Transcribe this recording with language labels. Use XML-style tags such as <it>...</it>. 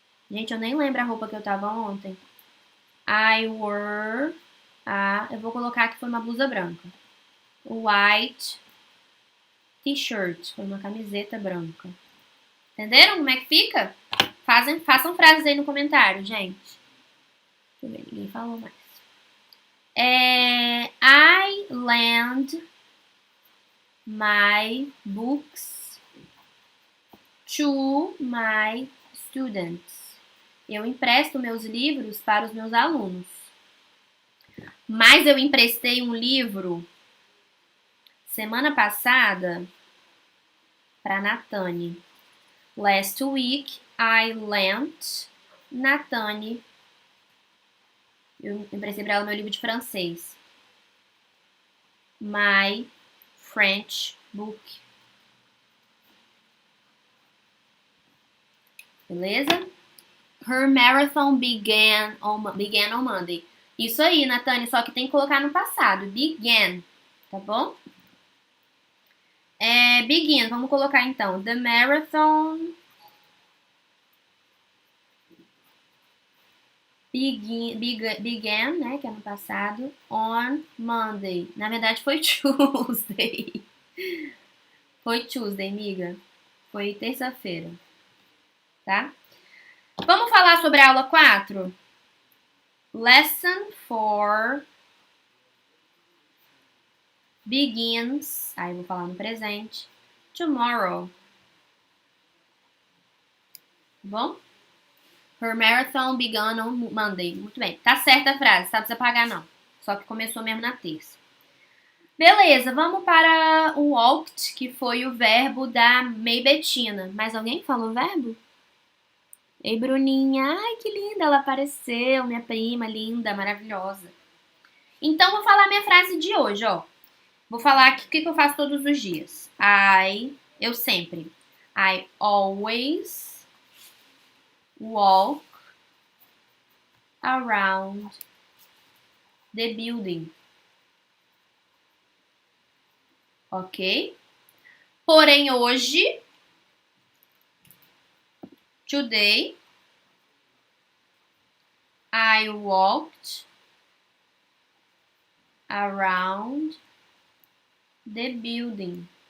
<pt>Gente, eu nem lembro a roupa que eu tava ontem.</pt> <en>I wore...</en> <pt>eu vou colocar que foi uma blusa branca.</pt> <en>White t-shirt.</en> <pt>Foi uma camiseta branca. Entenderam como é que fica? Façam frases aí no comentário, gente. Deixa eu ver, ninguém falou mais.</pt> <en>I lend my books to my students.</en> <pt>Eu empresto meus livros para os meus alunos. Mas eu emprestei um livro semana passada para Natane.</pt> <en>Last week I lent Natane.</en> <pt>Eu emprestei para ela meu livro de francês.</pt> <en>My French book.</en> <pt>Beleza?</pt> <en>Her marathon began on Monday.</en> <pt>Isso aí, Natane, só que tem que colocar no passado. Began, tá bom? Begin, vamos colocar então.</pt> <en>The marathon began,</en> <pt>né, que é no passado,</pt> <en>on Monday.</en> <pt>Na verdade foi Tuesday. Foi Tuesday, amiga. Foi terça-feira. Tá? Vamos falar sobre a aula 4?</pt> <en>Lesson 4 begins,</en> <pt>aí eu vou falar no presente,</pt> <en>tomorrow.</en> <pt>Bom?</pt> <en>Her marathon began on Monday.</en> <pt>Muito bem. Tá certa a frase, tá? Não precisa pagar não. Só que começou mesmo na terça. Beleza, vamos para o walked, que foi o verbo da May Betina. Mais alguém falou o verbo? Ei, Bruninha. Ai, que linda, ela apareceu. Minha prima, linda, maravilhosa. Então, vou falar minha frase de hoje, ó. Vou falar o que eu faço todos os dias. Eu sempre.</pt> <en>I always walk around the building. Ok?</en> <pt>Porém, hoje,</pt> <en>today, I walked around the building.</en>